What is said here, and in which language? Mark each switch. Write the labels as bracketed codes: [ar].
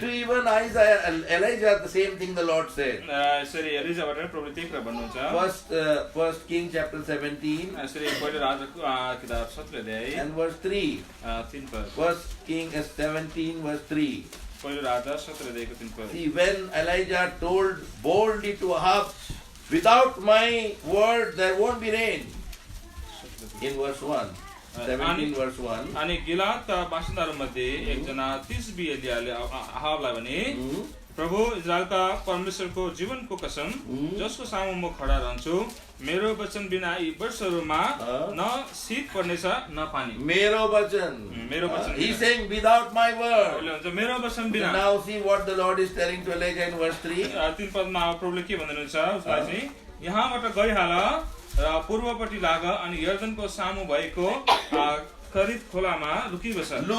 [en] To even Elijah, the same thing the Lord said. [ne] यसरी एलिजाबाट प्रभुले त्यही कुरा भन्नुहुन्छ। [en] First King chapter 17 [ne] यसरी पहिलो राजाको किताब 17 अध्याय [en] and verse 3. [ne] 3 पद। [en] First King 17 verse 3. [ne] पहिलो राजा 17 अध्यायको 3 पद। [en] See, when Elijah told boldly to Ahab, without my word there won't be rain. In verse 1. 17 verse 1. [ne] अनि गिलादका बासिन्दाहरूमध्ये एकजना तिस्बी एलियाले अहाबलाई भने, प्रभु इजरायलका परमेश्वरको जीवनको कसम, जसको सामु म खडा रहन्छु, मेरो वचन बिना यी वर्षहरूमा न शीत पर्नेछ न पानी। मेरो वचन. मेरो वचन। [en] He's saying without my word. [ne] उसले भन्छ मेरो वचन बिना। [en] Now see what the Lord is telling to Elijah in verse 3. [ne] 3 पदमा प्रभुले के भन्नुहुन्छ उसलाई चाहिँ, यहाँबाट गइहाल र पूर्वपट्टि लाग अनि यर्दनको सामु भएको करित खोलामा लुकिबस।